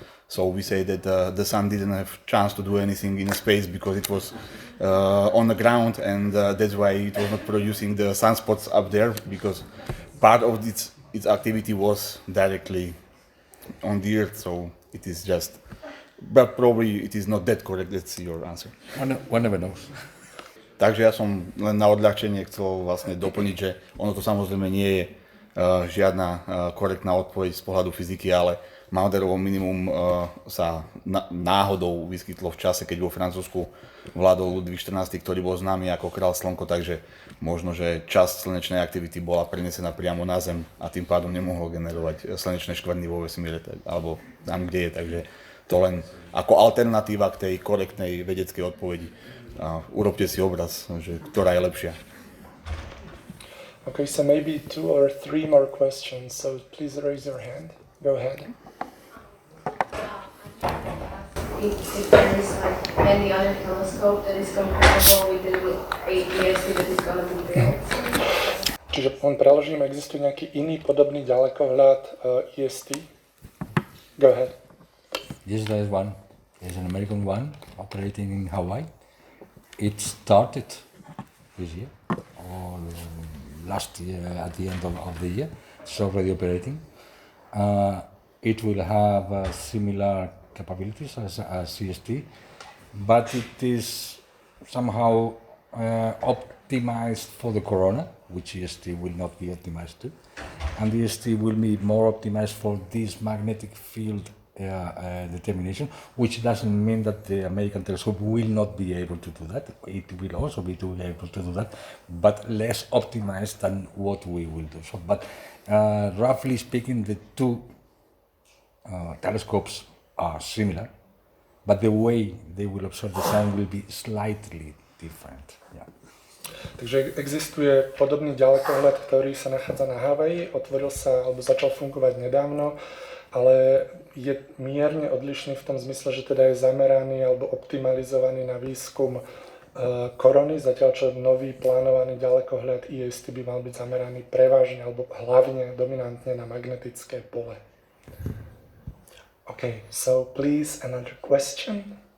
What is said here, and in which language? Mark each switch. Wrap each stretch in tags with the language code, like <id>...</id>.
<en>So we say that the sun didn't have chance to do anything in space because it was on the ground, and that's why it was not producing the sunspots up there, because part of its activity was directly on the Earth. So it is just, but probably it is not that correct. That's your answer. One never knows.</en> <sk>Takže ja som len na odľahčenie chcel vlastne doplniť, že ono to samozrejme nie je žiadna korektná odpoveď z pohľadu fyziky, ale Maunderovo minimum sa náhodou vyskytlo v čase, keď vo Francúzsku vládol Ludvík XIV, ktorý bol známy ako král Slnko, takže možno, že časť slnečnej aktivity bola prenesená priamo na Zem a tým pádom nemohlo generovať slnečné škvrny vo vesmíre, alebo tam, kde je, takže to len ako alternatíva k tej korektnej vedeckej odpovedi. Urobte si obraz, že ktorá je lepšia.</sk> <en>Okay, so maybe 2 or 3 more questions, so please raise your hand. Go ahead. If there is like any other telescope that is comparable with the AEST that is going to be built.</en> <sk>Čiže len preložím, existuje nejaký iný podobný ďalekohľad EST?</sk> <en>Go ahead. Yes, there is one. There's an American one operating in Hawaii. It started this year, or last year at the end of the year. It's already operating. It will have similar capabilities as CST, but it is somehow optimized for the corona, which EST will not be optimized to, and EST will be more optimized for this magnetic field determination, which doesn't mean that the American telescope will not be able to do that. It will also be able to do that, but less optimized than what we will do. So, but roughly speaking, the two telescopes are similar, but the way they will observe the sun will be slightly different. Yeah.</en> <sk>Takže existuje podobný ďalekohľad, ktorý sa nachádza na Havaji, otvoril sa alebo začal fungovať nedávno, ale je mierne odlišný v tom zmysle, že teda je zameraný alebo optimalizovaný na výskum korony, zatiaľ čo nový plánovaný ďalekohľad EST by mal byť zameraný prevažne alebo hlavne dominantne na magnetické pole.</sk> <en>Okay, so please another question.</en>